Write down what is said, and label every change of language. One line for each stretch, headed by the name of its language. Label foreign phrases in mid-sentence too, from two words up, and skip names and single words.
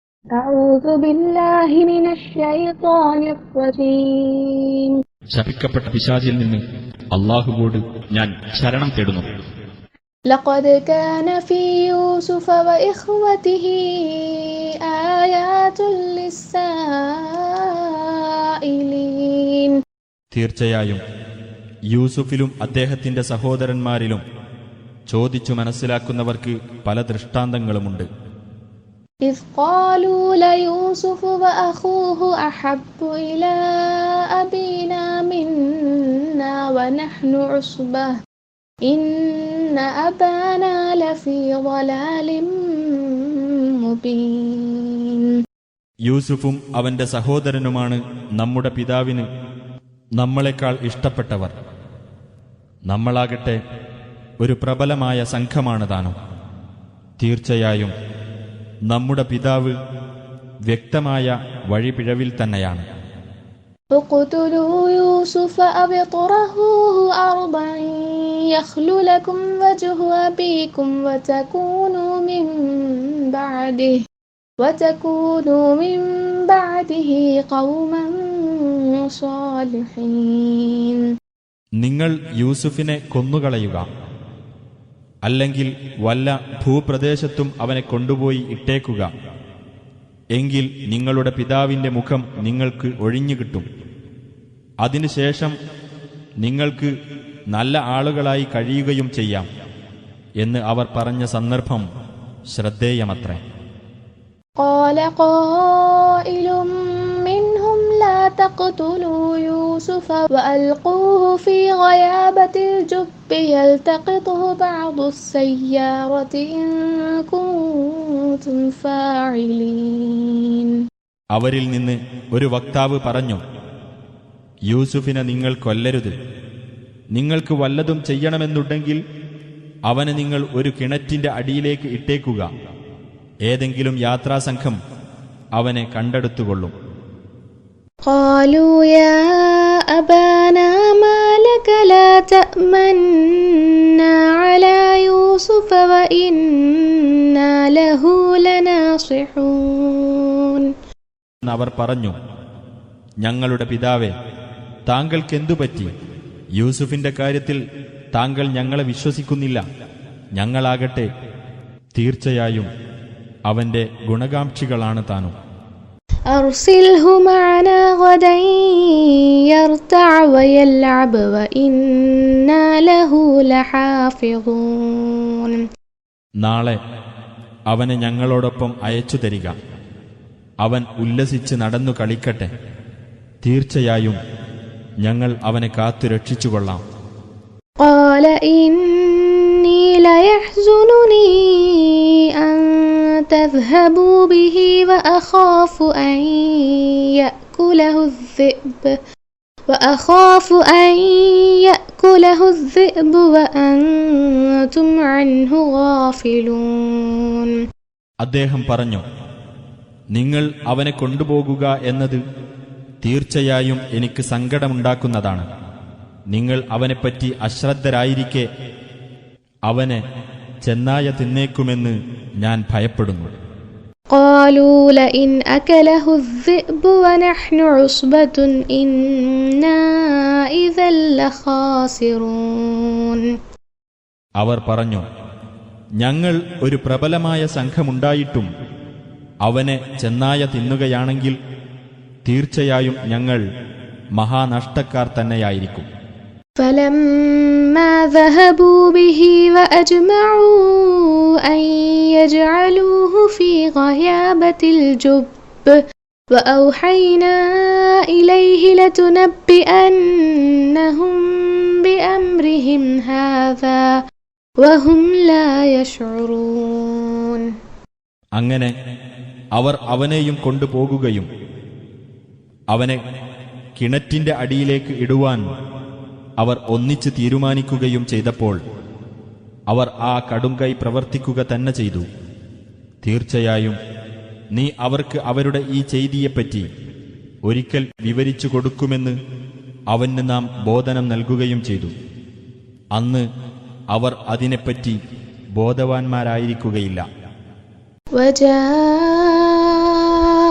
Arabic: أعوذ بالله من الشيطان الرجيم.
Malayalam: ശപിക്കപ്പെട്ട പിശാചിൽ നിന്ന് അല്ലാഹുവോട് ഞാൻ ശരണം തേടുന്നു.
Arabic: لقد كان في يوسف وإخوته آيات للسائلين.
Malayalam: തീർച്ചയായും യൂസുഫിലും അദ്ദേഹത്തിന്റെ സഹോദരന്മാരിലും ചോദിച്ചു മനസ്സിലാക്കുന്നവർക്ക് പല ദൃഷ്ടാന്തങ്ങളുമുണ്ട്.
Arabic: إذ قالوا ليوسف وأخوه أحب إلى أبينا منا ونحن عصبة إن أبانا لفي ضلال مبين.
Malayalam: യൂസുഫും അവന്റെ സഹോദരനുമാണ് നമ്മുടെ പിതാവിന് നമ്മളെക്കാൾ ഇഷ്ടപ്പെട്ടവർ. നമ്മളാകട്ടെ ഒരു പ്രബലമായ സംഘമാണ് താനും. തീർച്ചയായും നമ്മുടെ പിതാവ് വ്യക്തമായ വഴിപിഴവിൽ തന്നെയാണ്.
Arabic: اقتلوا يوسف أو اطرحوه أرضا يخل لكم وجه أبيكم وتكونوا من بعده قوما صالحين.
Malayalam: നിങ്ങൾ യൂസുഫിനെ കൊന്നുകളയുക, അല്ലെങ്കിൽ വല്ല ഭൂപ്രദേശത്തും അവനെ കൊണ്ടുപോയി ഇട്ടേക്കുക. എങ്കിൽ നിങ്ങളുടെ പിതാവിന്റെ മുഖം നിങ്ങൾക്ക് ഒഴിഞ്ഞുകിട്ടും. അതിനുശേഷം നിങ്ങൾക്ക് നല്ല ആളുകളായി കഴിയുകയും ചെയ്യാം എന്ന് അവർ പറഞ്ഞ സന്ദർഭം ശ്രദ്ധേയമത്രേ.
Arabic: قال قائل منهم لا تقتلوا يوسف وألقوه في غيابة الجب يلتقطه بعض السيارة إن كنتم فاعلين.
Malayalam: അവരിൽ നിന്ന് ഒരു വക്താവ് പറഞ്ഞു, യൂസുഫിനെ നിങ്ങൾ കൊല്ലരുത്. നിങ്ങൾക്ക് വല്ലതും ചെയ്യണമെന്നുണ്ടെങ്കിൽ അവനെ നിങ്ങൾ ഒരു കിണറ്റിന്റെ അടിയിലേക്ക് ഇട്ടേക്കുക. ഏതെങ്കിലും യാത്രാസംഘം അവനെ കണ്ടെടുത്തുകൊള്ളും.
Arabic: قالوا يا أبانا ما لك لا تأمنا على يوسف وإنا له لناصحون.
Malayalam: അവർ പറഞ്ഞു, ഞങ്ങളുടെ പിതാവേ, താങ്കൾക്കെന്തു പറ്റി? യൂസുഫിന്റെ കാര്യത്തിൽ താങ്കൾ ഞങ്ങളെ വിശ്വസിക്കുന്നില്ല. ഞങ്ങളാകട്ടെ തീർച്ചയായും അവന്റെ ഗുണകാംക്ഷികളാണ് താനും.
Arabic: أرسله معنا غدا يرتع ويلعب وإنا له لحافظون.
Malayalam: നാളെ അവനെ ഞങ്ങളോടൊപ്പം അയച്ചു തരിക. അവൻ ഉല്ലസിച്ച് നടന്നു കളിക്കട്ടെ. തീർച്ചയായും ഞങ്ങൾ അവനെ കാത്തു രക്ഷിച്ചുകൊള്ളാം.
Arabic: قال إني ليحزنني أن تذهبوا به وأخاف أن يأكله الذئب وأنتم عنه غافلون.
Malayalam: അദ്ദേഹം പറഞ്ഞു, നിങ്ങൾ അവനെ കൊണ്ടുപോകുക എന്നത് തീർച്ചയായും എനിക്ക് സങ്കടമുണ്ടാക്കുന്നതാണ്. നിങ്ങൾ അവനെപ്പറ്റി അശ്രദ്ധരായിരിക്കെ അവനെ ചെന്നായ തിന്നേക്കുമെന്ന് ഞാൻ ഭയപ്പെടുന്നു.
Arabic: قالوا لئن أكله الذئب ونحن عصبة إنا إذا لخاسرون.
Malayalam: അവർ പറഞ്ഞു, ഞങ്ങൾ ഒരു പ്രബലമായ സംഘമുണ്ടായിട്ടും അവനെ ചെന്നായ തിന്നുകയാണെങ്കിൽ തീർച്ചയായും ഞങ്ങൾ മഹാനഷ്ടക്കാർ തന്നെയായിരിക്കും.
Arabic: فلما ذهبوا به وأجمعوا أن يجعلوه في غيابة الجب وأوحينا إليه لتنبئنهم بأمرهم هذا وهم لا يشعرون.
Malayalam: അങ്ങനെ അവർ അവനെയും കൊണ്ടുപോകുകയും അവനെ കിണറ്റിന്റെ അടിയിലേക്ക് ഇടുവാൻ അവർ ഒന്നിച്ച് തീരുമാനിക്കുകയും ചെയ്തപ്പോൾ അവർ ആ കടുംകൈ പ്രവർത്തിക്കുക തന്നെ ചെയ്തു. തീർച്ചയായും നീ അവർക്ക് അവരുടെ ഈ ചെയ്തിയെപ്പറ്റി ഒരിക്കൽ വിവരിച്ചു കൊടുക്കുമെന്ന് അവന് നാം ബോധനം നൽകുകയും ചെയ്തു. അന്ന് അവർ അതിനെപ്പറ്റി ബോധവാന്മാരായിരിക്കുകയില്ല.
Arabic: وجاء